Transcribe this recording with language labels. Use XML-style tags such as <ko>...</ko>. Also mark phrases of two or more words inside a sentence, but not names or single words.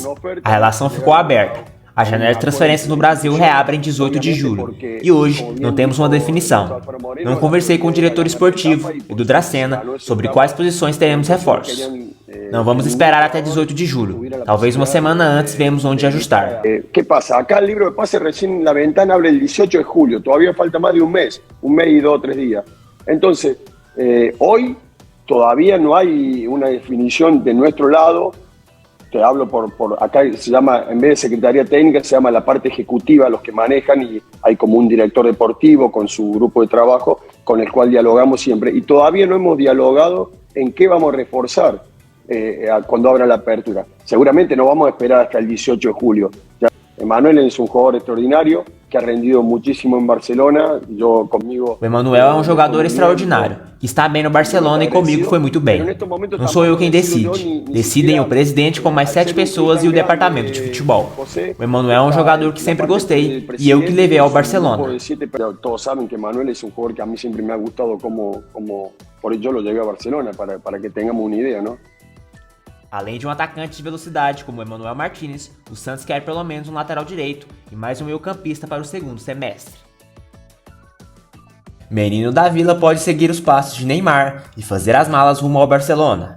<pt>A relação ficou aberta. A janela de transferências no Brasil reabre em 18 de julho e hoje não temos uma definição. Não conversei com o diretor esportivo e do Dracena sobre quais posições teremos reforços. Não vamos esperar até 18 de julho. Talvez uma semana antes vemos onde ajustar.</pt> <es>¿Qué pasa? Acá el libro de pase recién la ventana abre el 18 de julio. Todavía falta más de un mes y 2 o 3 días. Entonces, hoy todavía no hay una definición de nuestro lado. Te hablo por acá se llama, en vez de Secretaría Técnica, se llama la parte ejecutiva, los que manejan, y hay como un director deportivo con su grupo de trabajo con el cual dialogamos siempre. Y todavía no hemos dialogado en qué vamos a reforzar cuando abra la apertura. Seguramente no vamos a esperar hasta el 18 de julio. Ya, Emanuel es un jugador extraordinario que ha rendido muchísimo en Barcelona. Yo conmigo.</es> <pt>O Emanuel é um jogador extraordinário, que está bem no Barcelona e comigo foi muito bem. Não sou eu quem decide. Decidem o presidente com mais 7 pessoas e o departamento de futebol. O Emanuel é um jogador que sempre gostei e eu que levei ao Barcelona. Todos sabem que Emanuel é um jogador que a mim sempre</pt> <es>me ha gustado como</es> <pt>por isso eu</pt> <es>lo llevé a Barcelona,</es> <pt>para que tenhamos uma ideia, não? Além de um atacante de velocidade como Emanuel Martínez, o Santos quer pelo menos um lateral direito e mais um meio-campista para o segundo semestre. Menino da Vila pode seguir os passos de Neymar e fazer as malas rumo ao Barcelona.</pt>